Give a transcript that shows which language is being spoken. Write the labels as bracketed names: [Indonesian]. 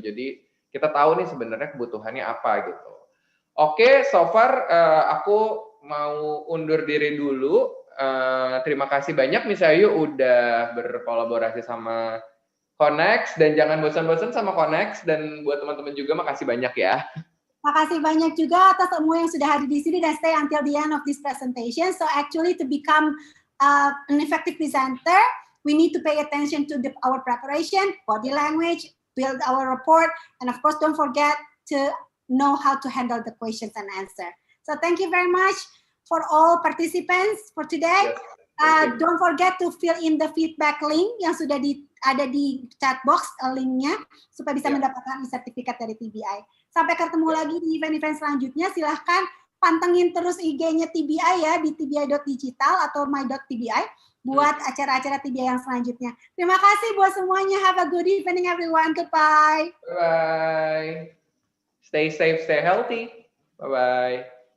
[Indonesian] Jadi kita tahu nih sebenarnya kebutuhannya apa gitu. Oke, so far aku mau undur diri dulu. Terima kasih banyak Miss Ayu udah berkolaborasi sama Connex, dan jangan bosan-bosan sama Connex, dan buat teman-teman juga makasih banyak ya. Makasih banyak juga atas semua yang sudah hadir di sini dan [English] stay until the end of this presentation. So actually to become an effective presenter, we need to pay attention to our preparation, body language, build our report, and of course don't forget to know how to handle the questions and answer. So thank you very much for all participants for today. Yes, don't forget to fill in the feedback link [Indonesian] yang sudah ada di chat box, linknya, supaya bisa mendapatkan sertifikat dari TBI. Sampai ketemu lagi di event-event selanjutnya. Silahkan pantengin terus IG-nya TBI ya, di tbi.digital atau my.tbi buat acara-acara TBI yang selanjutnya. Terima kasih buat semuanya. [English] Have a good evening everyone. Goodbye. Bye-bye. Stay safe, stay healthy. Bye-bye.